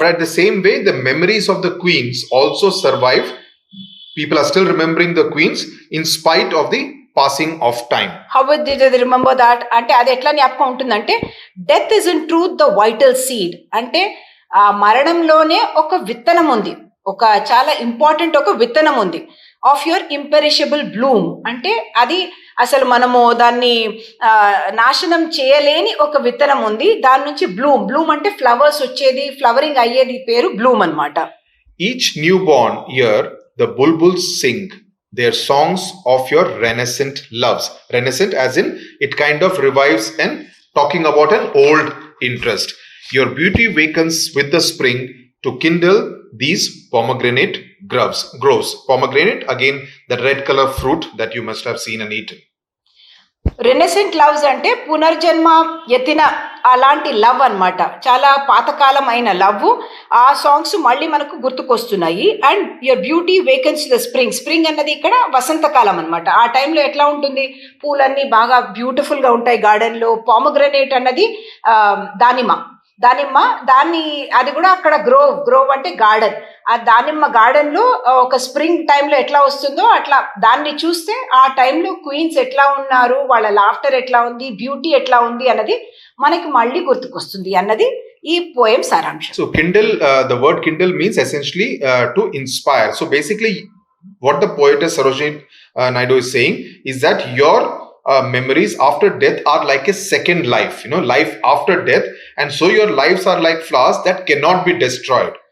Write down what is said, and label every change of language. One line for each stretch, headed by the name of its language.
English: Right, the same way the memories of the queens also survive People are still remembering the queens in spite of the passing of time. How would they remember that?
Telugu: అంటే అది ఎట్లా జ్ఞాపకం ఉంటుందంటే
English: Death is in truth the vital seed.
Telugu: అంటే ఆ మరణంలోనే ఒక విత్తనం ఉంది, ఒక చాలా ఇంపార్టెంట్ ఒక విత్తనం ఉంది
English: Of your imperishable bloom.
Telugu: అంటే అది అసలు మనము దాన్ని నాశనం చేయలేని ఒక విత్తనం ఉంది, దాని నుంచి బ్లూమ్ అంటే ఫ్లవర్స్ వచ్చేది, ఫ్లవరింగ్ అయ్యేది పేరు బ్లూమ్ అన్నమాట.
English: Each newborn year the bulbuls sing their songs of your renascent loves. Renascent as in it kind of revives and talking about an old interest. Your beauty wakens with the spring to kindle these pomegranate groves. Pomegranate, again the red color fruit that you must have seen and eaten.
Telugu: రెనెసెంట్ loves అంటే పునర్జన్మ ఎత్తిన అలాంటి love అన్నమాట, చాలా పాతకాలం అయిన love. ఆ songs మళ్ళీ మనకు గుర్తుకొస్తున్నాయి.
English: and your beauty wakens the spring
Telugu: అన్నది ఇక్కడ వసంతకాలం అన్నమాట. ఆ టైంలో ఎట్లా ఉంటుంది, పూలన్నీ బాగా బ్యూటిఫుల్గా ఉంటాయి గార్డెన్లో. పామోగ్రనేట్ అన్నది దానిమ్మ దాన్ని అది కూడా అక్కడ గ్రోవ్ అంటే గార్డెన్. ఆ దానిమ్మ గార్డెన్లో ఒక స్ప్రింగ్ టైంలో ఎట్లా వస్తుందో అట్లా దాన్ని చూస్తే ఆ టైంలో క్వీన్స్ ఎట్లా ఉన్నారు, వాళ్ళ లాఫ్టర్ ఎట్లా ఉంది, బ్యూటీ ఎట్లా ఉంది అన్నది మనకి మళ్ళీ గుర్తుకొస్తుంది అన్నది ఈ పోయం సారాంశం.
English: So kindle, the word kindle means essentially to inspire. So basically what the poetess Sarojini Naidu is saying is that your memories after death are like a second life, life after death, and so your lives are like flowers that cannot be destroyed.